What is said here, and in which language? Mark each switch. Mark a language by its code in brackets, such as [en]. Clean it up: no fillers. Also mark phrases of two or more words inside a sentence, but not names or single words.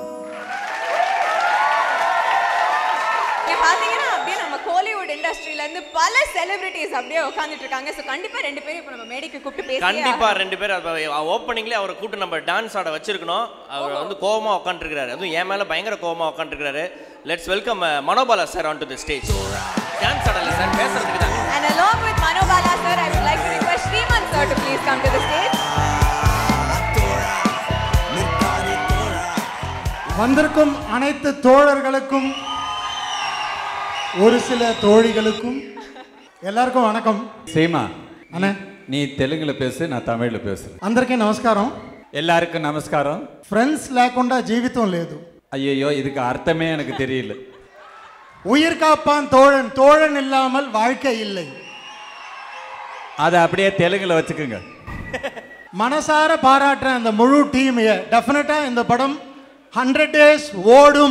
[ta] இண்டஸ்ட்ரியில இருந்து பல செலிபிரிட்டிஸ் அப்படியே உட்கார்ந்துட்டு இருக்காங்க. சோ கண்டிப்பா ரெண்டு பேரும் இப்ப நம்ம மேடைக்கு கூப்பிட்டு பேசலாம். கண்டிப்பா ரெண்டு பேரும் ஓப்பனிங்ல அவரை கூப்பிட்டு நம்ம டான்ஸ் ஆட வச்சிருக்கணும். அவர் வந்து கோவமா உட்காந்துருக்காரு, அதுவும் என் மேல பயங்கர கோவமா உட்காந்துருக்காரு. [en] let's welcome மனோபாலா சார் onto the stage. [ta] டான்ஸ் ஆடல சார், பேசுறதுக்கு தான். [en] And along with Manobala sir, I would like to request Sriman sir to please come to the stage. [ta] வந்திருக்கும் அனைத்து தோழர்களுக்கும் ஒரு சில தோழிகளுக்கும் எல்லாருக்கும் வணக்கம். சீமா அண்ணே, நீ தெலுங்குல பேசு, நான் தமிழ்ல பேசுறேன். [te] అందరికీ నమస్కారం. [ta] எல்லாருக்கும் நமஸ்காరం. [te] ఫ్రెండ్స్ లేకుండా జీవితం లేదు. [ta] ஐயோ, இதுக்கு அர்த்தமே எனக்கு தெரியல. உயிர் காப்பான் தோழன், தோழன் இல்லாமல் வாழ்க்கை இல்லை. அதை அப்படியே தெலுங்குல வச்சுக்கோங்க. மனசார பாராட்டுறேன் அந்த முழு டீமையை. டெஃபினட்டா இந்த படம் 100 days ஓடும்.